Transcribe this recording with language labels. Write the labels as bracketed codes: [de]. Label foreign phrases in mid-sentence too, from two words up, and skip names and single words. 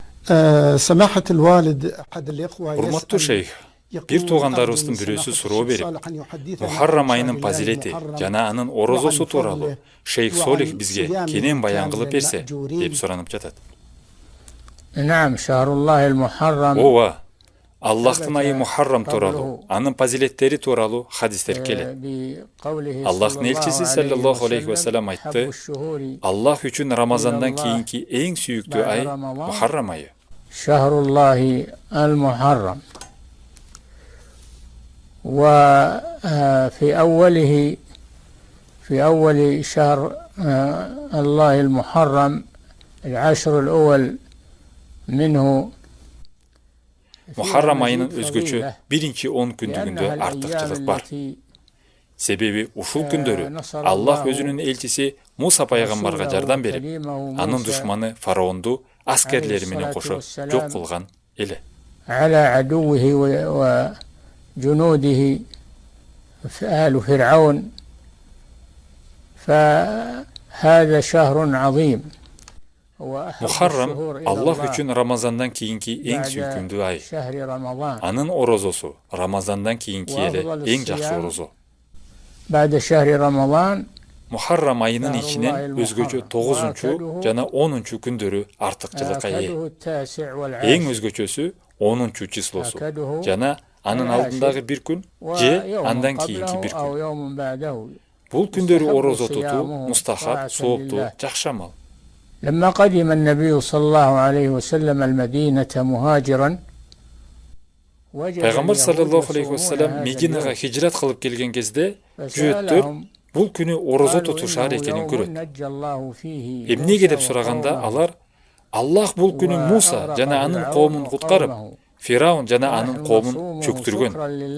[ar] سماحة الوالد أحد الإخوة [ky] Урматтуу [ar] يسأل [ky] шейх, бир [ar] يقول [ky] туугандарыбыздын [ar] أرجو [ky] бирөөсү [ar] لسماحة [ky] суроо [ar] الشيخ [ky] берип, [ar] صالح أن يحدثنا [ky] Мухаррам [ar] عن [ky] айынын [ar] شهر الله [ky] пазилети [ar] المحرم [ky] жана анын [ar] وعن [ky] орозосу тууралуу [ar] فضله [ky] шейх Солих [ar] وعن [ky] бизге [ar] صيامه [ky] кенен баян [ar] كان [ky] кылып берсе, [ar] للمأجورين. [ky] деп суранып жатат. [ar] نعم شهر الله المحرم [ky] Ооба, Аллахтын айы Мухаррам тууралуу, анын пазилеттери тууралуу хадистер келет. [ar] بقوله [ky] Аллахтын [ar] صلى [ky] элчиси [ar] الله عليه صلى الله عليه وسلم вассалам حب [ky] айтты: [ar] الشهور [ky] Аллах үчүн Рамазандан кийинки эң сүйүктүү ай Мухаррам айы. [ar] شهر الله المحرم وفي أوله في أول شهر الله المحرم العشر الأول منه [ky] Мухаррам айынын өзгөчө биринчи 10 күндүгүндө артыкчылык бар. Себеби ушул күндөрү Аллах өзүнүн элчиси Муса пайгамбарга жардам берип, анын душманы фараонду аскерлери менен кошо жок кылган эле. [ar] على عدوه وجنوده آل فرعون فهذا شهر عظيم. [ky] Мухаррам Аллах үчүн Рамазандан кийинки эң сүйкүмдүү ай. Анын орозосу Рамазандан кийинки эле эң жакшы орозо. [ar] بعد شهر رمضان [ky] Мухаррам айынын ичинен өзгөчө 9-чу жана 10-чу күндөрү артыкчылыкка ээ. Эң өзгөчөсү 10-чу числосу жана анын алдындагы бир күн же андан кийинки бир күн. Бул күндөрү орозо тутуу мустахаб, сооптуу, жакшы амал. [ar] لما قدم النبي صلى الله عليه وسلم المدينة مهاجرا [ky] Пайгамбар [ar] صلى الله عليه وسلم [ky] Мединага хижрат кылып келген кезде жүйөттөр бул күнү орозо тутушар экенин көрөт. Эмнеге деп сураганда алар Аллах бул күнү Муса жана анын коомун куткарып, Фираун жана анын коомун чөктүргөн.